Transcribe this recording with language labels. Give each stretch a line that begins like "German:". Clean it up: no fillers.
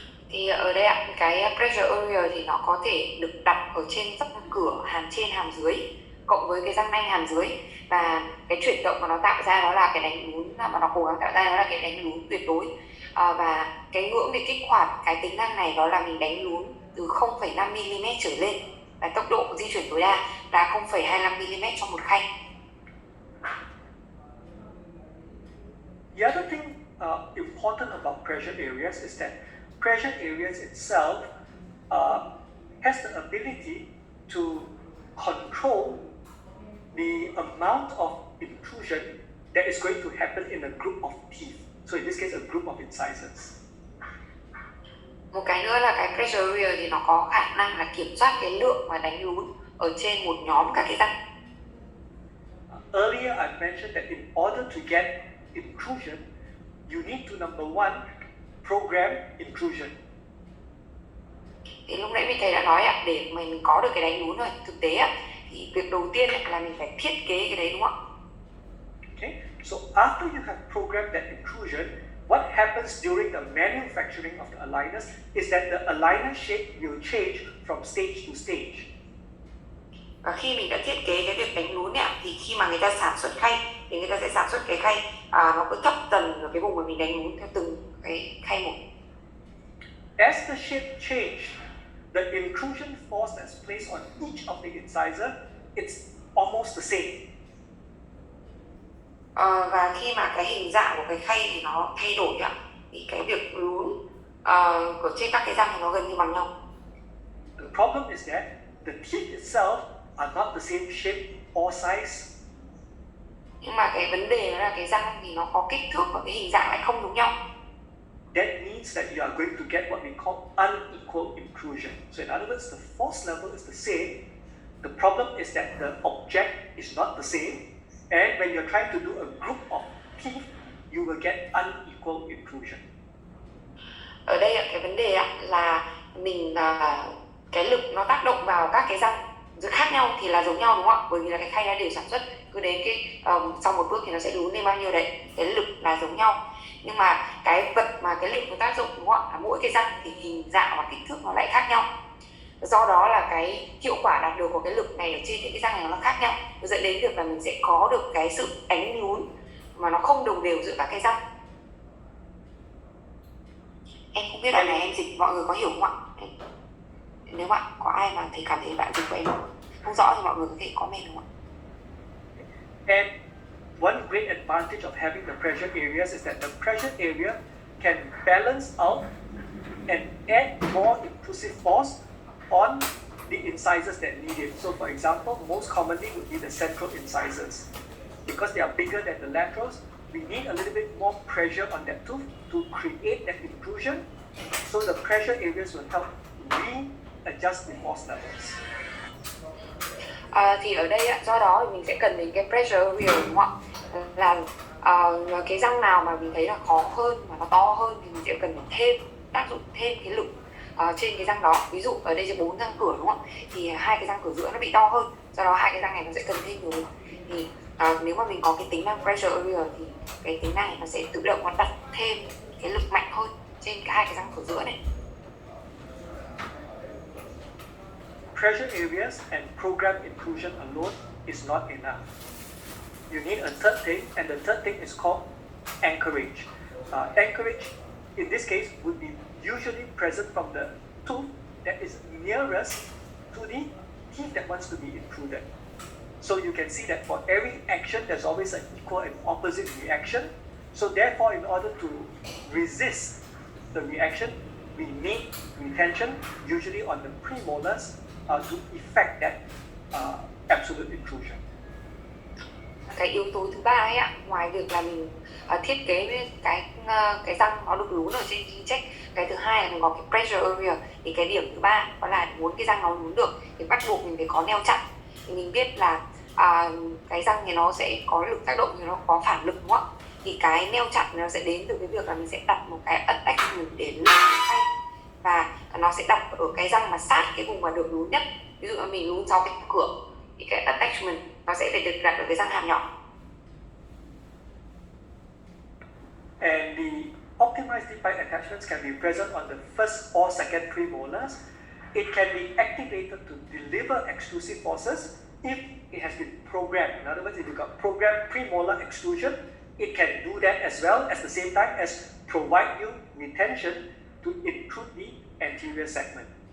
Vietnamese: Thì ở đây cái pressure area thì nó có thể được đặt ở trên răng cửa hàm trên hàm dưới cộng với cái răng nanh hàm dưới, và cái chuyển động mà nó tạo ra đó là cái đánh lún mà nó cố gắng tạo ra đó là cái đánh lún tuyệt đối. Và cái ngưỡng để kích hoạt cái tính năng này đó là mình đánh lún từ 0,5 mm trở lên, và tốc độ di chuyển tối đa là 0,25 mm trong một khay.
English: The other thing important about pressure areas is that pressure areas itself has the ability to control the amount of intrusion that is going to happen in a group of teeth. So in this case, a group of incisors.
Vietnamese: Một cái nữa là cái pressure area thì nó có khả năng là kiểm soát cái lượng mà đánh lún ở trên một nhóm các cái răng.
English: Earlier I mentioned that in order to get intrusion, you need to, number one, program intrusion.
Vietnamese: Thì lúc nãy mình thầy đã nói để mình có được cái đánh lún rồi, thực tế thì việc đầu tiên là mình phải thiết kế cái đấy, đúng không ạ?
English: Okay, so after you have programmed that intrusion, what happens during the manufacturing of the aligners is that the aligner shape will change from stage to stage.
Vietnamese: Và khi mình đã thiết kế cái việc đánh lún ấy, thì khi mà người ta sản xuất khay thì người ta sẽ sản xuất cái khay nó cứ thấp dần ở cái vùng mà mình đánh lún theo từng cái khay một.
English: As the shape change, the intrusion force that's placed on each of the incisor, it's almost the same.
Vietnamese: Và khi mà cái hình dạng của cái khay thì nó thay đổi ạ, thì cái việc lún của trên các cái răng thì nó gần như bằng nhau.
English: The problem is that the teeth itself are not the same shape or size.
Vietnamese: Nhưng mà cái vấn đề đó là cái răng thì nó có kích thước và cái hình dạng lại không giống nhau.
English: That means that you are going to get what we call unequal intrusion. So in other words, the force level is the same. The problem is that the object is not the same. And when you're trying to do a group of teeth, you will get unequal intrusion.
Vietnamese: Ở đây cái vấn đề là mình cái lực nó tác động vào các cái răng khác nhau thì là giống nhau đúng không ạ? Bởi vì là cái khay đã đều sản xuất, cứ đến cái sau một bước thì nó sẽ lún lên bao nhiêu đấy, cái lực là giống nhau. Nhưng mà cái vật mà cái lực nó tác dụng đúng không ạ? Là mỗi cái răng thì hình dạng và kích thước nó lại khác nhau. Do đó là cái hiệu quả đạt được của cái lực này ở trên những cái răng này nó khác nhau, dẫn đến việc là mình sẽ có được cái sự đánh lún mà nó không đồng đều giữa các cái răng. Em không biết đoạn này em dịch mọi người có hiểu không ạ? Nếu bạn có ai mà thấy cảm thấy bạn dịch của em không rõ thì mọi người có thể comment đúng không ạ?
English: And one great advantage of having the pressure areas is that the pressure area can balance out and add more intrusive force on the incisors that need it. So for example, most commonly would be the central incisors. Because they are bigger than the laterals, we need a little bit more pressure on that tooth to create that intrusion. So the pressure areas will help readjust the force levels.
Vietnamese: Thì ở đây do đó thì mình sẽ cần đến cái pressure area đúng không ạ? Là cái răng nào mà mình thấy là khó hơn mà nó to hơn thì mình sẽ cần thêm tác dụng thêm cái lực trên cái răng đó. Ví dụ ở đây có 4 răng cửa đúng không ạ? Thì hai cái răng cửa giữa nó bị to hơn, do đó hai cái răng này nó sẽ cần thêm nhiều lực. Thì nếu mà mình có cái tính năng pressure area thì cái tính này nó sẽ tự động nó đặt thêm cái lực mạnh hơn trên hai cái răng cửa giữa này.
English: Pressure areas and program intrusion alone is not enough. You need a third thing, and the third thing is called anchorage. Anchorage, in this case, would be usually present from the tooth that is nearest to the teeth that wants to be intruded. So you can see that for every action, there's always an equal and opposite reaction. So therefore, in order to resist the reaction, we need retention, usually on the premolars, to effect that absolute intrusion.
Vietnamese: Cái yếu tố thứ ba ấy ạ, ngoài việc là mình thiết kế cái răng nó được lún ở trên check, cái thứ hai là mình có cái pressure area, thì cái điểm thứ ba đó là muốn cái răng nó lún được thì bắt buộc mình phải có neo chặn. Thì mình biết là cái răng thì nó sẽ có lực tác động thì nó có phản lực đúng không ạ? Thì cái neo chặn nó sẽ đến từ cái việc là mình sẽ đặt một cái attachment để lún cái khay, và nó sẽ đặt ở cái răng mà sát cái vùng mà được lún nhất. Ví dụ là mình lún 6 cái cửa thì cái attachment nó sẽ phải được đặt ở cái răng hàm nhỏ.
English: And the optimized deep bite attachments can be present on the first or second premolars. It can be activated to deliver extrusive forces if it has been programmed. In other words, if you've got programmed premolar extrusion, it can do that as well at the same time as provide you retention to intrude the anterior segment.